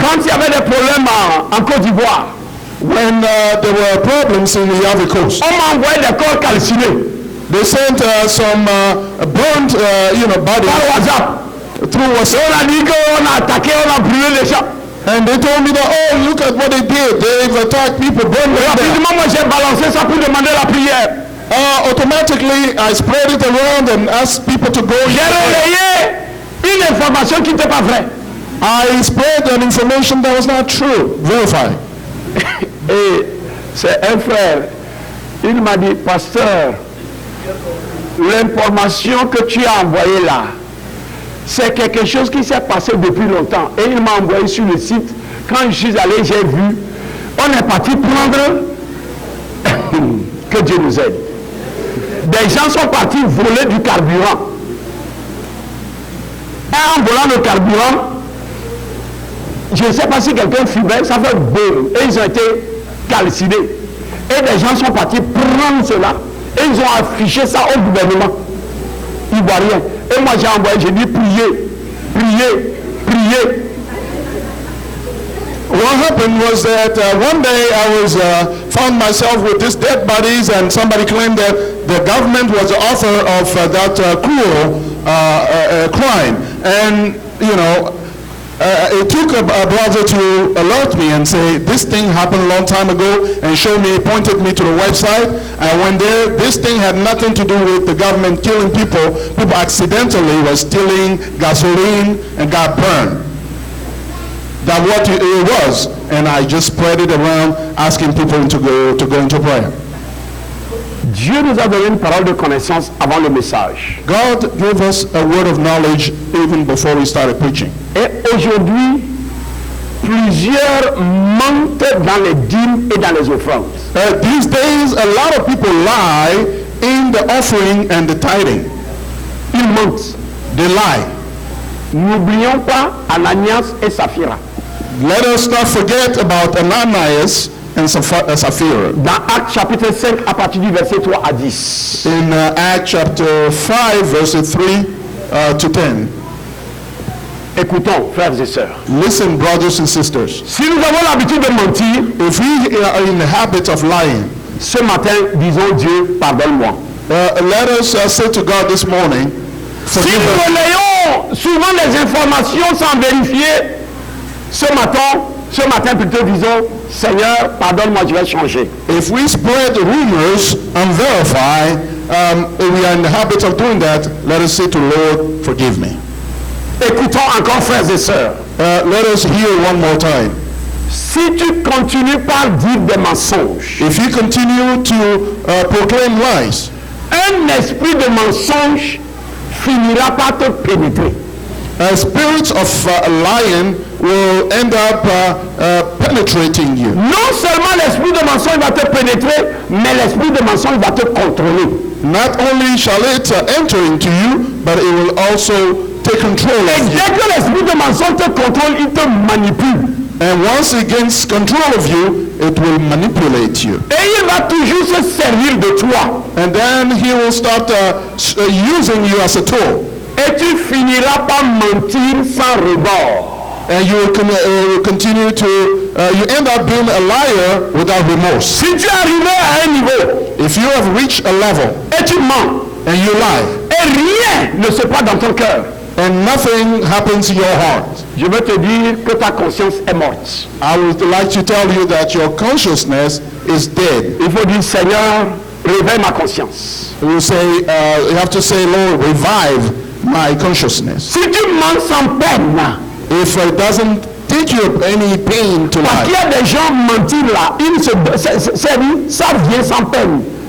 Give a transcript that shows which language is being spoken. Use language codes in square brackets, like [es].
[fr] Quand il y avait des problèmes en Côte d'Ivoire. [en] When there were problems in the Ivory Coast. [fr] On m'a envoyé des corps calcinés. [en] They sent some burnt, bodies. [fr] Par WhatsApp. [en] Through WhatsApp. [fr] On a dit qu'on a attaqué, on a brûlé les gens. [en] And they told me that, oh, look at what they did. They've attacked people, burned them. [fr] Rapidement, moi j'ai balancé ça pour demander la prière. [en] Automatically, I spread it around and asked people to go. [fr] J'ai relayé une information qui n'était pas vraie. [en] I spread an information that was not true. Verify. [fr] Et c'est un frère. Il m'a dit, pasteur, l'information que tu as envoyée là, c'est quelque chose qui s'est passé depuis longtemps. Et il m'a envoyé sur le site. Quand je suis allé, j'ai vu. On est parti prendre. Que Dieu nous aide. Des gens sont partis voler du carburant. Et en volant le carburant, je ne sais pas si quelqu'un fumait, ça fait boum. Et ils ont été calcinés. Et des gens sont partis prendre cela. Et ils ont affiché ça au gouvernement ivoirien. Et moi j'ai envoyé, j'ai dit priez, priez, priez. [en] What happened was that one day I was found myself with these dead bodies, and somebody claimed that the government was the author of that cruel crime. And it took a brother to alert me and say, this thing happened a long time ago, and pointed me to the website. I went there. This thing had nothing to do with the government killing people. People accidentally were stealing gasoline and got burned. That's what it was. And I just spread it around, asking people to go into prayer. [fr] Dieu nous a donné une parole de connaissance avant le message. [en] God gave us a word of knowledge even before we started preaching. [fr] Et aujourd'hui, plusieurs mentent dans les dîmes et dans les offrandes. [en] These days, a lot of people lie in the offering and the tithing. [fr] Ils mentent. [en] They lie. [fr] N'oublions pas Ananias et Saphira. [en] Let us not forget about Ananias and Sapphira. [fr] Dans Actes chapitre 5 à partir du verset 3 à 10. [en] In Acts chapter 5 verses 3 to 10. [fr] Écoutons, frères et sœurs. [en] Listen, brothers and sisters. [fr] Si nous avons l'habitude de mentir, [en] if we are in the habit of lying, [fr] ce matin, disons Dieu, pardonne-moi. [en] Let us say to God this morning, [fr] si nous relayons souvent les informations sans vérifier, ce matin plutôt disons, Seigneur, pardonne-moi, je vais changer. [en] If we spread the rumors and verify, we are in the habit of doing that, let us say to Lord, forgive me. [fr] Écoutons encore, frères et sœurs. [en] Let us hear one more time. [fr] Si tu continues par dire des mensonges, [en] if you continue to proclaim lies, [fr] un esprit de mensonge finira par te pénétrer. [en] Spirits of lion will end up penetrating you. [fr] Non seulement l'esprit de mensonge va te pénétrer, mais l'esprit de mensonge va te contrôler. [en] Not only shall it enter into you, but it will also take control [fr] Et [en] of you. [fr] dès que l'esprit de mensonge te contrôle, il te manipule. [en] And once it gains control of you, it will manipulate you. [fr] Et il va toujours se servir de toi. [en] And then he will start using you as a tool. [fr] Et tu finiras par mentir sans rebord. [en] And you will continue to, you end up being a liar without remorse. [fr] Si tu es arrivé à un niveau [en] If you have reached a level [fr] et tu mens, [en] and you lie, [fr] et rien ne se passe dans ton cœur, [en] and nothing happens in your heart, [fr] je veux te dire que ta conscience est morte. [en] I would like to tell you that your consciousness is dead. [fr] Il faut dire, Seigneur, réveille ma conscience. [en] You say, you have to say, Lord, revive my consciousness. [fr] Si tu mens sans peine, [en] If it doesn't take you any pain to [fr] parce qu'il y a des gens mentir là, ça vient sans peine.